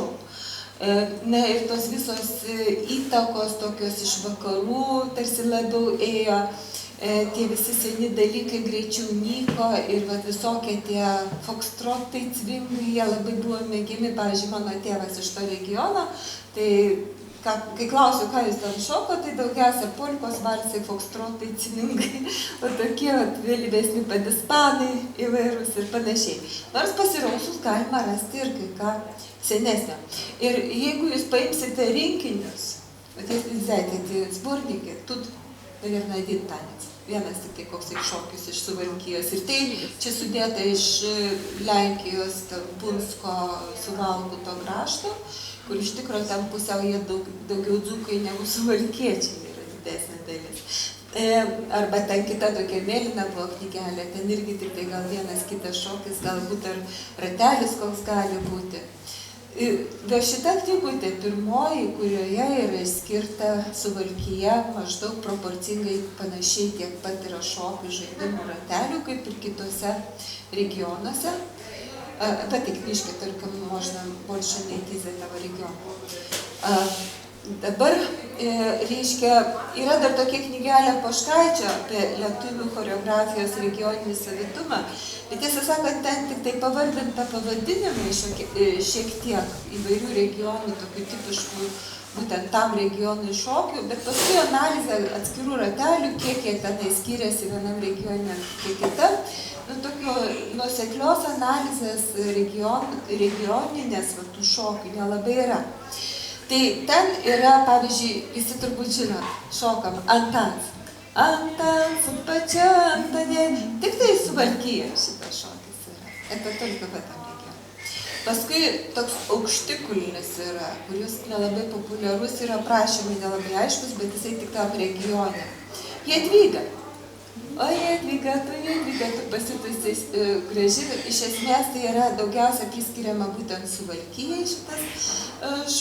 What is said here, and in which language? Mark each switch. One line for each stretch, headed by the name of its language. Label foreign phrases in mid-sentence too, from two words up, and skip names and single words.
Lithuanian: Na ir tos visos įtakos tokios iš vakarų tarsi labiau ėjo, tie visi seni dalykai greičiau nyko ir visokie tie fokstrotai, cvingai, jie labai buvo mėgiami, pavyzdžiui, mano tėvas iš to regiono, tai kai klausiu, ką jūs ten šoko, tai daugiausia polkos, valsai, fokstrotai, cvingai, o tokie vėlyvesni padispanai įvairūs ir panašiai. Nors pasirausus galima rasti ir kai ką senesnio. Ir jeigu jūs paimsite rinkinius,
Russian: если взять эти сборники, тут, наверное, один танец.
Lithuanian: Vienas tik tai koks šokis iš Suvalkijos. Ir tai čia sudėta iš Lenkijos, Punsko, Suvalkuto krašto, kur iš tikrųjų ten pusiau jie daugiau dzūkai negu suvalkiečiai yra didesnė dalis. Arba ten kita tokia mėlyna buvo knygelė, ten irgi tik tai gal vienas kitas šokis, galbūt ar ratelis koks gali būti. Bet šita knygutė pirmoji, kurioje yra skirta Suvalkija, maždaug proporcingai panašiai tiek pat yra šokių žaidimų ratelių, kaip ir kitose regionuose.
Russian: В этой книжке только можно больше найти из этого региона.
Lithuanian: Dabar, reiškia, yra dar tokia knygelė Poškaičio apie lietuvių choreografijos regioninį savitumą, bet tiesą sakant, ten tik tai pavardinta pavadinimai šiek tiek įvairių regionų, tokių tipiškų būtent tam regionui šokių, bet paskui analizė atskirų ratelių, kiek jie tenai skiriasi vienam regione, kiek kita. Tokio nuoseklios analizės regioninės tų šokių nelabai yra. Tai ten yra, pavyzdžiui, visi turbūt žinot, šokam antans. Antans, pačia antanė. Tik tai Suvalkija šitas šokis yra.
Russian: Это только в этом regione.
Lithuanian: Paskui toks aukštikulnis yra, kuris nelabai populiarus yra, aprašymai nelabai aiškus, bet jisai tik tam regione. Jadvyga. O Jadvyga, tu pasitusi graži. Iš esmės tai yra daugiausia priskiriama būtent Suvalkijai šitas šokis.